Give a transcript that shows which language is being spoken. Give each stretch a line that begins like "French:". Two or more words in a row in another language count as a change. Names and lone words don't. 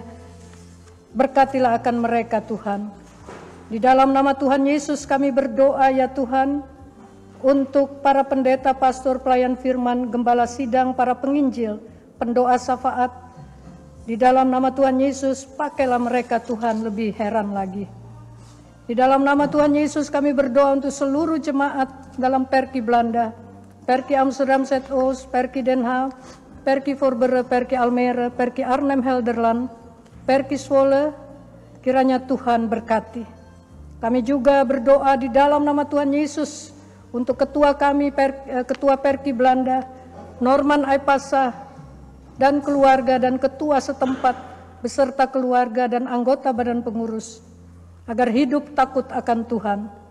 Indonesian: Berkatilah akan mereka Tuhan. Di dalam nama Tuhan Yesus kami berdoa ya Tuhan, untuk para pendeta, pastor, pelayan firman, gembala sidang, para penginjil, pendoa syafaat. Di dalam nama Tuhan Yesus, pakailah mereka Tuhan, lebih heran lagi. Di dalam nama Tuhan Yesus kami berdoa untuk seluruh jemaat dalam Perki Belanda, Perki Amsterdam Zuidoost, Perki Den Haag, Perki Voorburg, Perki Almere, Perki Arnhem Helderland, Perki Zwolle, kiranya Tuhan berkati. Kami juga berdoa di dalam nama Tuhan Yesus untuk ketua kami, ketua Perki Belanda, Norman Aipasa, dan keluarga dan ketua setempat, beserta keluarga dan anggota badan pengurus, agar hidup takut akan Tuhan.